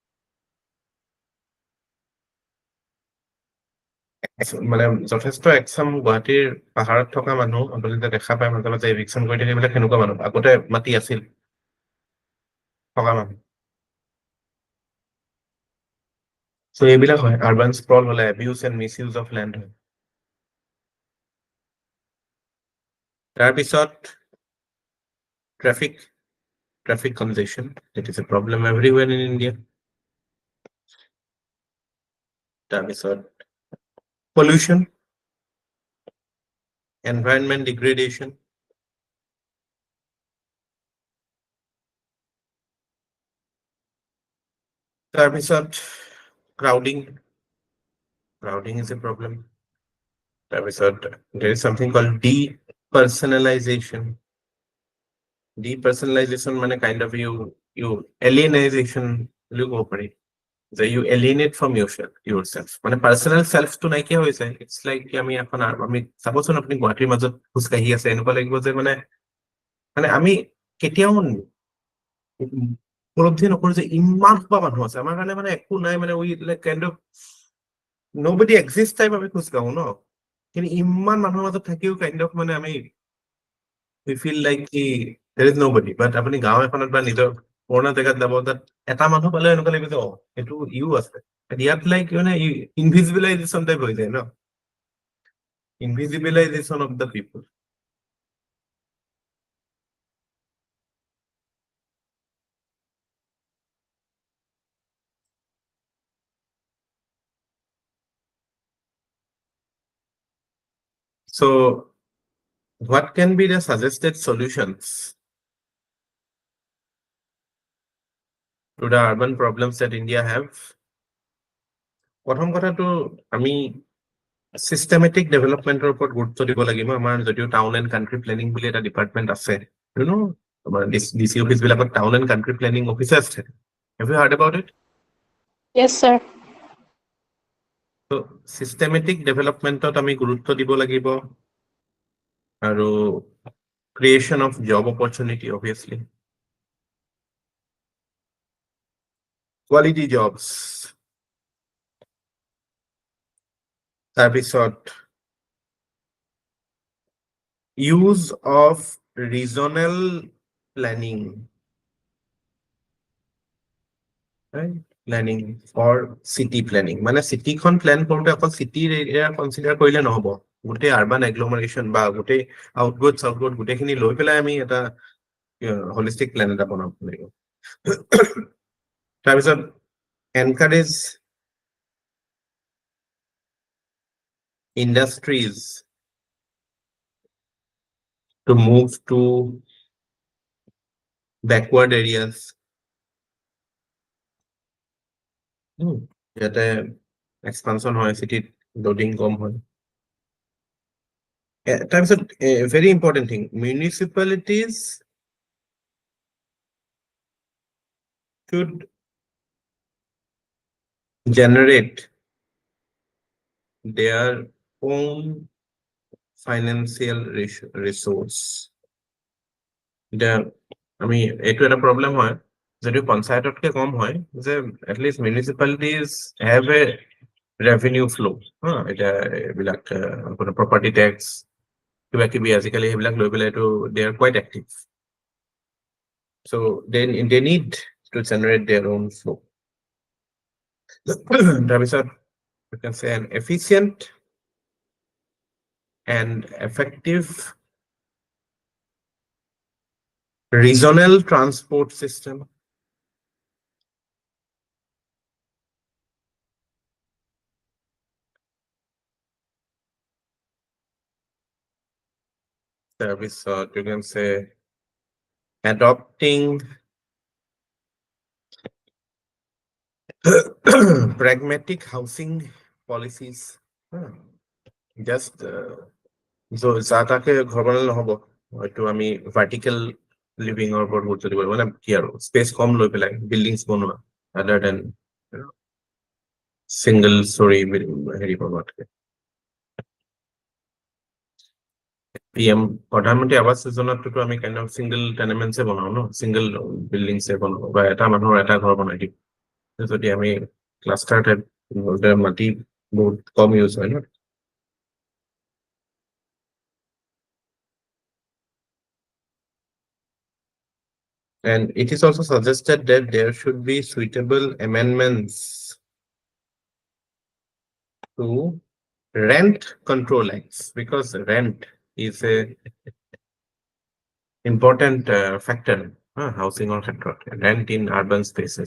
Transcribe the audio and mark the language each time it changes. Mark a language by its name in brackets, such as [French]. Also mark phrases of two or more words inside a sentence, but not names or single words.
[Assamese] মানে যথেষ্ট একচাম গুৱাহাটীৰ পাহাৰত থকা মানুহ আপোনালোকে দেখা পায় মাজে মাজে এভিকশ্যন কৰি থাকে, এইবিলাক সেনেকুৱা মানুহ, আগতে মাটি আছিল থকা মানুহ। [English] So [Assamese] এইবিলাক হয় [English] urban sprawl হলে abuse and misuse of land হয়। তাৰপিছত traffic congestion, it is a problem everywhere in India. তাৰপিছত pollution, environment degradation, তাৰপিছত crowding is a problem. তাৰপিছত there is something called depersonalization. Depersonalization মানে kind of you alienization [Assamese] বুলি ক'ব পাৰি, যে [English] you alienate from yourself মানে personal self [Assamese] টো নাইকিয়া হৈ যায়। [English] It's like [Assamese] আমি এখন আমি চাবচোন, আপুনি গুৱাহাটীৰ মাজত খোজকাঢ়ি আছে, এনেকুৱা লাগিব যে মানে মানে আমি কেতিয়াও উপলব্ধি নকৰো যে ইমান সোপা মানুহ আছে আমাৰ কাৰণে, মানে একো নাই, মানে [English] we like kind of nobody exists type [Assamese] আমি খোজকাঢ়ো ন, কিন্তু ইমান মানুহৰ মাজত থাকিও [English] kind of [Assamese] মানে আমি [English] we feel like there is nobody, but [Assamese] আপুনি গাঁও এখনত বা নিজৰ পুৰণা জেগাত যাব, তাত এটা মানুহ পালে এনেকুৱা লাগিব যে এইটো ইও আছে, ইয়াত লাইক মানে [English] invisibilization type [Assamese] হৈ যায় ন, [English] invisibilization of the people. So what can be the suggested solutions to the urban problems that India have? [Assamese] প্ৰথম কথাটো আমি [English] systematic development [Assamese] ওপৰত গুৰুত্ব দিব লাগিব। আমাৰ যদিও [English] town and country planning [Assamese] বুলি এটা ডিপাৰ্টমেণ্ট আছে, আমাৰ [English] DC office [Assamese] বিলাকত [English] town and country planning officers [Assamese] থাকে। [English] Have you heard about it? Yes, sir. So systematic developmentত [Assamese] আমি গুৰুত্ব দিব লাগিব, আৰু [English] creation of job opportunity, obviously, quality jobs, তাৰপিছত use of regional planning, right? Planning for city planning, [Assamese] মানে চিটিখন প্লেন কৰোঁতে অকল চিটিৰ [English] area consider [Assamese] কৰিলে নহ'ব, গোটেই [English] urban agglomeration [Assamese] বা গোটেই আউটগোট চাউটগোট গোটেইখিনি লৈ পেলাই আমি এটা [English] holistic plan [Assamese] এটা বনাব লাগিব। [English] তাৰপিছত encourage industries to move to backward areas, [Assamese] যাতে এক্সপানশন হয়, চিটিত লোডিং কম হয়। [English] তাৰপিছত very important thing, municipalities should generate their own financial resource. [Assamese] আমি এইটো এটা প্ৰব্লেম হয়, যদিও পঞ্চায়ততকে কম হয়, যে [English] at least municipalities have a revenue flow', [Assamese] এতিয়া এইবিলাক আপোনাৰ [English] property tax [Assamese] কিবা কিবি আজিকালি সেইবিলাক লৈ পেলাই এইটো [English] they are quite active, so they need to generate their own flow'. তাৰপিছত you can say an efficient and effective regional transport system, তাৰপিছত you can say adopting pragmatic housing policies, just [Assamese] যা তাকে ঘৰ বনালে নহ'ব, হয়তো আমি [English] vertical livingৰ [Assamese] ওপৰত গুৰুত্ব দিব লাগিব, মানে কি আৰু স্পেচ কম লৈ পেলাই বিল্ডিংছ বনোৱা, [English] other than single storey [Assamese] হেৰি বনোৱাতকে। PM প্ৰধানমন্ত্ৰী আৱাস যোজনাটোতো আমি [English] kind of single tenementছে [Assamese] বনাও ন, [English] single buildingছে [Assamese] বনাও, বা এটা মানুহৰ এটা ঘৰ বনাই দিম। যদি আমি ক্লাষ্টাৰ টাইপ মাটি বহুত কম ইউজ হয় ন। [English] And it is also suggested that there should be suitable amendments to rent control acts, because rent is a important factor, housing or sector, rent in urban spaces.